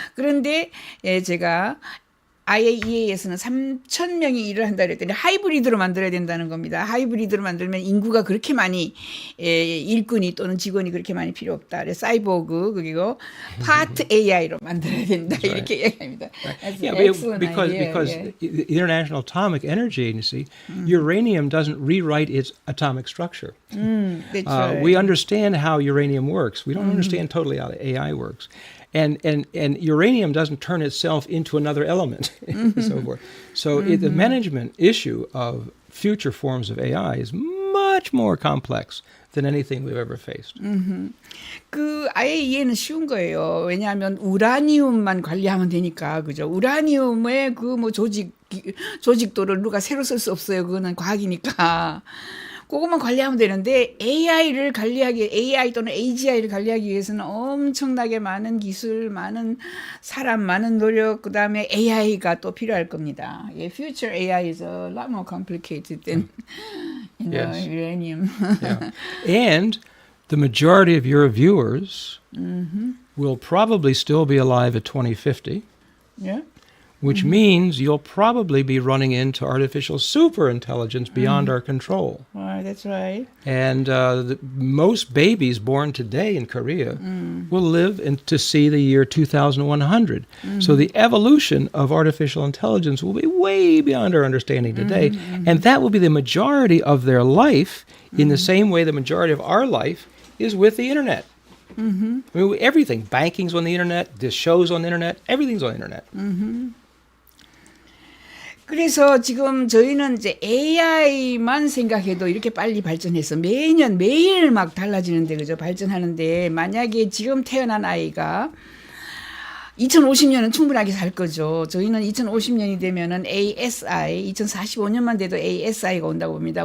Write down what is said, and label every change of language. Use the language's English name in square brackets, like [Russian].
[Korean] 그런데 제가 IAEA에서는 3,000명이 일을 한다 그랬더니 하이브리드로 만들어야 된다는 겁니다. 하이브리드로 만들면 인구가 그렇게 많이 일꾼이 또는 직원이 그렇게 많이 필요 없다. 그래서 사이보그 그리고 파트 AI로 만들어야 된다 이렇게 얘기합니다. [English] Yeah, because the International Atomic Energy Agency, uranium doesn't rewrite its atomic structure. That's right. We understand how uranium works. We don't understand totally how the AI works. And uranium doesn't turn itself into another element and so forth. So the management issue of future forms of AI is much more complex than anything we've ever faced. [Korean] 그 아예 이해는 쉬운 거예요. 왜냐하면 우라늄만 관리하면 되니까 그죠. 우라늄의 그 뭐 조직도를 누가 새로 쓸 수 없어요. 그거는 과학이니까. 그것만 관리하면 되는데 AI를 관리하기 AI 또는 AGI를 관리하기 위해서는 엄청나게 많은 기술, 많은 사람, 많은 노력, 그다음에 AI가 또 필요할 겁니다. [English] Future AI is a lot more complicated than Yes. uranium. Yeah. And the majority of your viewers will probably still be alive at 2050. Yeah. Which means you'll probably be running into artificial superintelligence beyond our control. That's right. And most babies born today in Korea will live to see the year 2100. So the evolution of artificial intelligence will be way beyond our understanding today. And that will be the majority of their life in the same way the majority of our life is with the internet. I mean, everything, banking's on the internet, this show's on the internet, everything's on the internet. [Korean] 그래서 지금 저희는 이제 AI만 생각해도 이렇게 빨리 발전해서 매년 매일 막 달라지는데 그죠 발전하는데 만약에 지금 태어난 아이가 2050년은 충분하게 살 거죠. 저희는 2050년이 되면은 ASI, 2045년만 돼도 ASI가 온다고 봅니다.